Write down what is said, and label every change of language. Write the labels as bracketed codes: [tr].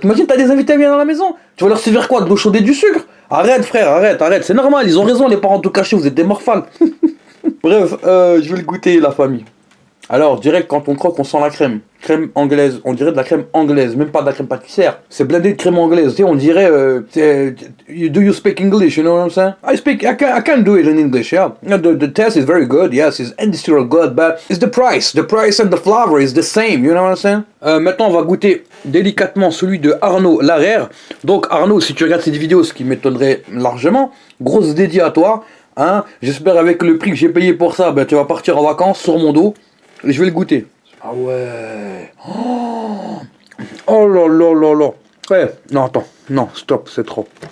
[fr] T'imagines t'as des invités à venir dans la maison, tu vas leur servir quoi, de l'eau chaude et du sucre? Arrête frère, arrête, c'est normal, ils ont raison les parents tout cachés, vous êtes des morphales. Bref, je vais le goûter la famille. Alors, je dirais que quand on croque, on sent la crème. Crème anglaise, on dirait de la crème anglaise, même pas de la crème pâtissière. C'est blindé de crème anglaise, tu sais, on dirait... [en] do you speak English, you know what I'm saying? I can do it in English, yeah. The taste is very good, yes, it's industrial good, but it's the price. The price and the flavor is the same, you know what I'm saying? [fr] Maintenant, on va goûter délicatement celui de Arnaud Larère. Donc, Arnaud, si tu regardes cette vidéo, ce qui m'étonnerait largement, grosse dédiée à toi, hein. J'espère avec le prix que j'ai payé pour ça, ben, tu vas partir en vacances sur mon dos. Et je vais le goûter. Ah ouais. Oh là là là là. Ouais. Non, attends. Non, stop, c'est trop.